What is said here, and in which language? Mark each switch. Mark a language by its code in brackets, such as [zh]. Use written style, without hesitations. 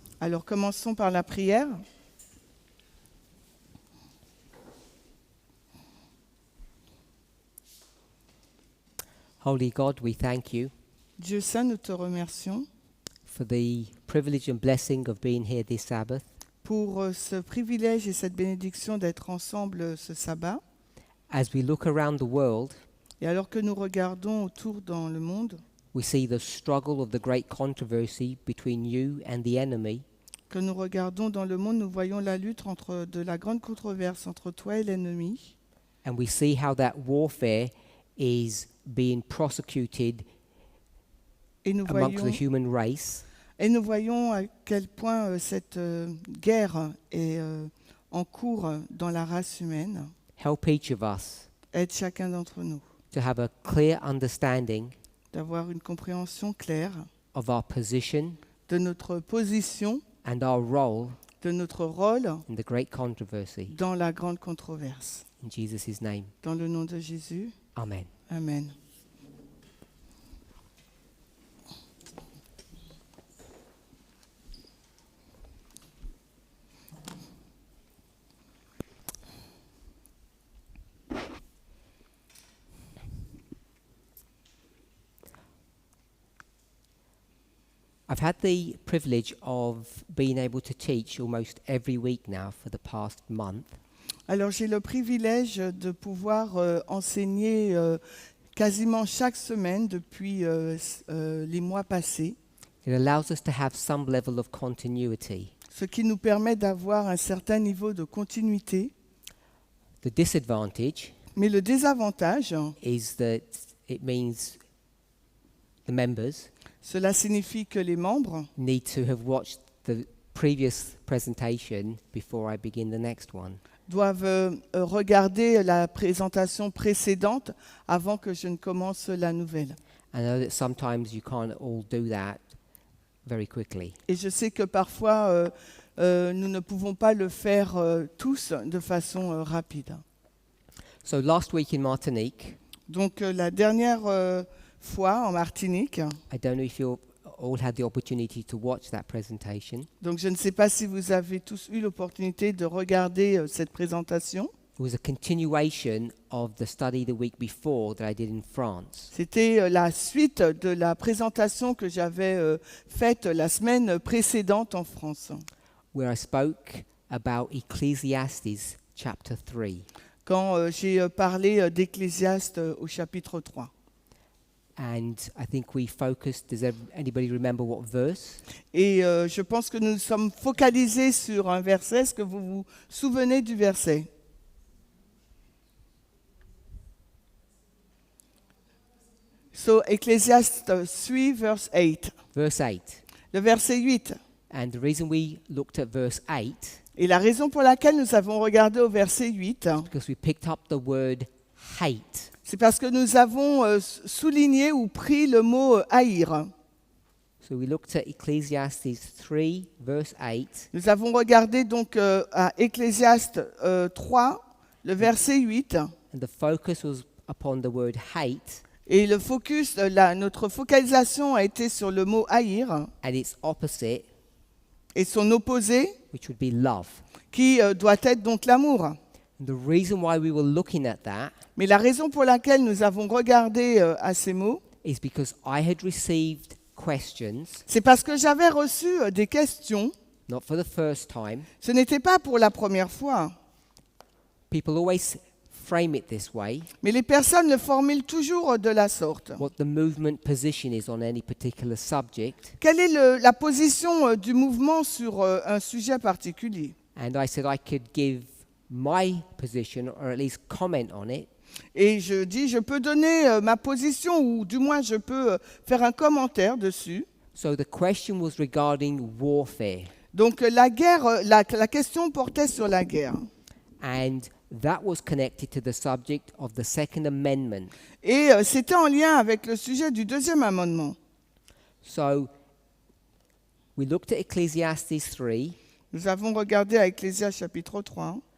[fr] Alors commençons par la prière. [en] Holy God, we thank you [fr] Dieu saint, nous te remercions [en] for the privilege and blessing of being here this Sabbath. [fr] pour ce privilège et cette bénédiction d'être ensemble ce sabbat. [en] As we look around the world, [fr] Et alors que nous regardons autour dans le monde, [en] we see the struggle of the great controversy between you and the enemy. [fr] que nous regardons dans le monde, nous voyons la lutte de la grande controverse entre toi et l'ennemi. [en] And we see how that warfare is being prosecuted [fr] Et nous [en] amongst [fr] voyons, [en] the human race. [fr] et nous voyons à quel point cette guerre est en cours dans la race humaine. [en] Help each of us [fr] Aide chacun d'entre nous [en] to have a clear understanding [fr] d'avoir une compréhension claire [en] of our position [fr] de notre position, [en] and our role [fr] de notre rôle [en] in the great controversy. [fr] dans la grande controverse. [en] In Jesus' name, [fr] Dans le nom de Jésus, [en] amen. [fr] Amen. [en] I've had the privilege of being able to teach almost every week now for the past month. [fr] Alors j'ai le privilège de pouvoir enseigner quasiment chaque semaine depuis les mois passés, [en] It allows us to have some level of continuity. [fr] ce qui nous permet d'avoir un certain niveau de continuité. [en] The disadvantage [fr] Mais le désavantage, [en] is that it means the members [fr] cela signifie que les membres [en] need to have watched the previous presentation before I begin the next one. [fr] doivent regarder la présentation précédente avant que je ne commence la nouvelle. [en] I know that sometimes you can't all do that very quickly. [fr] Et je sais que parfois, nous ne pouvons pas le faire tous de façon rapide. [en] So last week in Martinique, [fr] Donc la dernière fois en Martinique, [en] I don't know if you all had the opportunity to watch that presentation. [fr] donc je ne sais pas si vous avez tous eu l'opportunité de regarder cette présentation. [en] It was a continuation of the study the week before that I did in France. [fr] C'était la suite de la présentation que j'avais faite la semaine précédente en France, [en] Where I spoke about Ecclesiastes chapter 3. [fr] quand j'ai parlé d'Ecclésiaste au chapitre 3. [en] And I think we focused, does anybody remember what verse? [fr] Et je pense que nous sommes focalisés sur un verset. Est-ce que vous vous souvenez du verset ? [en] So, Ecclesiastes 3, verse 8. Verse 8. [fr] Le verset 8. [en] And the reason we looked at verse 8, [fr] Et la raison pour laquelle nous avons regardé au verset 8, [en] because we picked up the word hate. [fr] c'est parce que nous avons souligné ou pris le mot haïr. [en] So we looked at Ecclesiastes 3, verse 8, [fr] Nous avons regardé donc à Ecclésiaste 3, le verset 8, [en] and the focus was upon the word hate [fr] et le focus, notre focalisation a été sur le mot haïr [en] and its opposite, [fr] et son opposé, [en] which would be love. [fr] qui doit être donc l'amour. [en] And the reason why we were looking at that [fr] Mais la raison pour laquelle nous avons regardé à ces mots, [en] is because I had received questions, [fr] c'est parce que j'avais reçu des questions. [en] not for the first time. [fr] Ce n'était pas pour la première fois, [en] People always frame it this way, [fr] mais les personnes le formulent toujours de la sorte. [en] what the movement position is on any particular subject. [fr] Quelle est la position du mouvement sur un sujet particulier ? [en] And I said I could give my position, or at least comment on it, [fr] Et je dis, je peux donner ma position, ou du moins je peux faire un commentaire dessus. [en] So the question was regarding warfare. [fr] Donc la guerre, la question portait sur la guerre. [en] And that was connected to the subject of the Second Amendment. [fr] Et c'était en lien avec le sujet du deuxième amendement. [en] So we looked at Ecclesiastes 3 [fr] Nous avons regardé à Ecclésiaste chapitre 3,